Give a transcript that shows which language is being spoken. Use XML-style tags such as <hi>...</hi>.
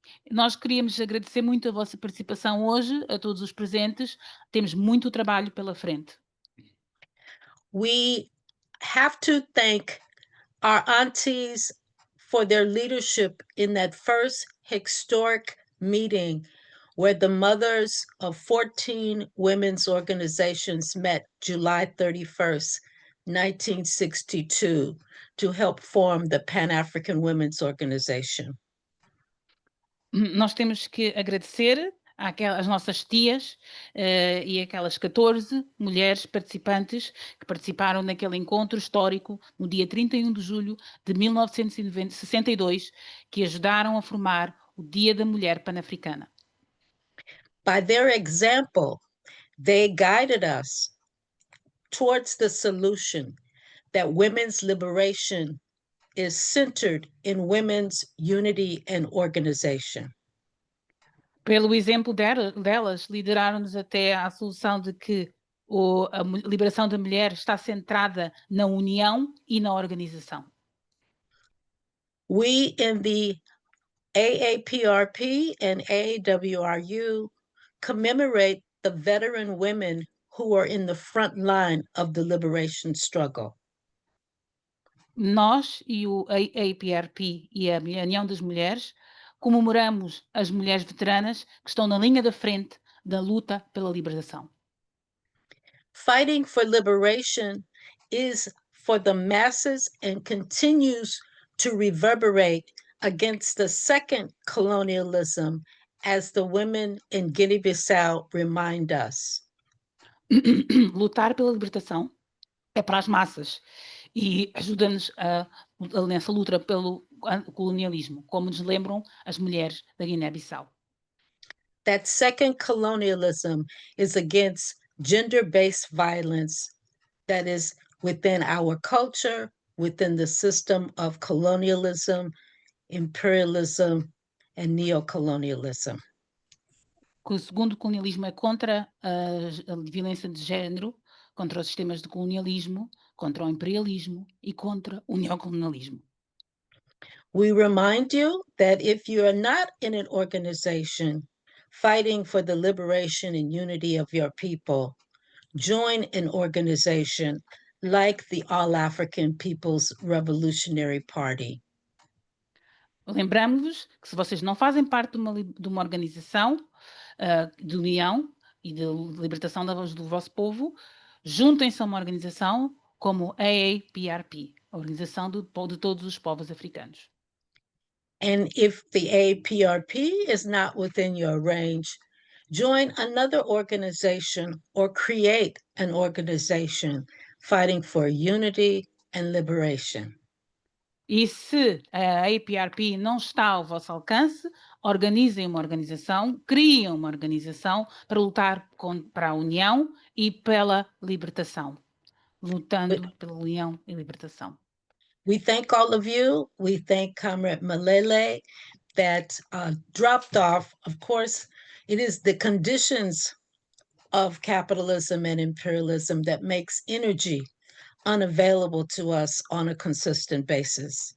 <pt>Nós queríamos agradecer muito a vossa participação hoje, a todos os presentes. Temos muito trabalho pela frente.</pt> <en>We have to thank our aunties for their leadership in that first historic meeting where the mothers of 14 women's organizations met July 31st, 1962, to help form the Pan-African Women's Organization.</en> <pt>Nós temos que agradecer às nossas tias e aquelas 14 mulheres participantes que participaram naquele encontro histórico no dia 31 de julho de 1962, que ajudaram a formar o Dia da Mulher Pan-Africana.</pt> <en>By their example, they guided us towards the solution that women's liberation is centered in women's unity and organization.</en> <pt>Pelo exemplo delas, lideraram-nos até à solução de que a liberação da mulher está centrada na união e na organização.</pt> <en>We in the AAPRP and AAWRU commemorate the veteran women who are in the front line of the liberation struggle.</en> <pt>Nós e o AAPRP e a União das Mulheres comemoramos as mulheres veteranas que estão na linha da frente da luta pela liberação.</pt> <en>Fighting for liberation is for the masses and continues to reverberate against the second colonialism, as the women in Guinea-Bissau remind us.</en> <pt>Lutar pela libertação é para as massas e ajuda-nos nessa luta pelo colonialismo, como nos lembram as mulheres da Guiné-Bissau.</pt> <en>That second colonialism is against gender-based violence that is within our culture, within the system of colonialism, imperialism, and neocolonialism.</en> <pt>O segundo colonialismo é contra a violência de género, contra os sistemas de colonialismo, contra o imperialismo e contra o neocolonialismo.</pt> <en>We remind you that if you are not in an organization fighting for the liberation and unity of your people, join an organization like the All African People's Revolutionary Party.</en> <pt>Lembramos-vos que se vocês não fazem parte de uma organização de união e de libertação do vosso povo, juntem-se a uma organização como a AAPRP, a Organização de Todos os Povos Africanos.</pt> <en>And if the APRP is not within your range, join another organization or create an organization fighting for unity and liberation.</en> <pt>E se a APRP não está ao vosso alcance, organizem uma organização, criem uma organização para lutar para a união e pela libertação. Lutando pela união e libertação.</pt> <en>We thank all of you. We thank Comrade Malele that dropped off. Of course, it is the conditions of capitalism and imperialism that makes energy unavailable to us on a consistent basis.</en>